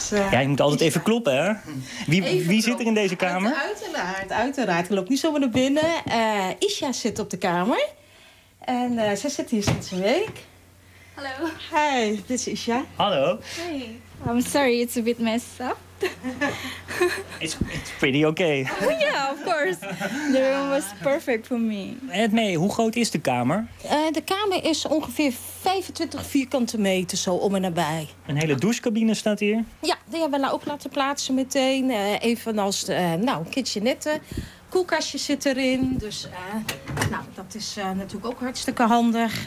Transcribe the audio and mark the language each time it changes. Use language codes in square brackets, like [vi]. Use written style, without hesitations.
[nl] Ja, je moet altijd even kloppen, hè? Wie zit er in deze kamer? Uiteraard. Ik loop nu zomaar naar binnen. Isha zit op de kamer. En zij zit hier sinds een week. Hallo. Hi, dit is Isha. Hallo. [en] Hey. I'm sorry, it's a bit messed up. It's pretty okay. Ja, oh, yeah, of course. The room was perfect for me. [nl] Edme, hoe groot is de kamer? De kamer is ongeveer 25 vierkante meter, zo om en nabij. Een hele douchecabine staat hier? Ja, die hebben we nou ook laten plaatsen meteen. Evenals de kitchenette. Koelkastje zit erin. Dus nou, dat dat is natuurlijk ook hartstikke handig.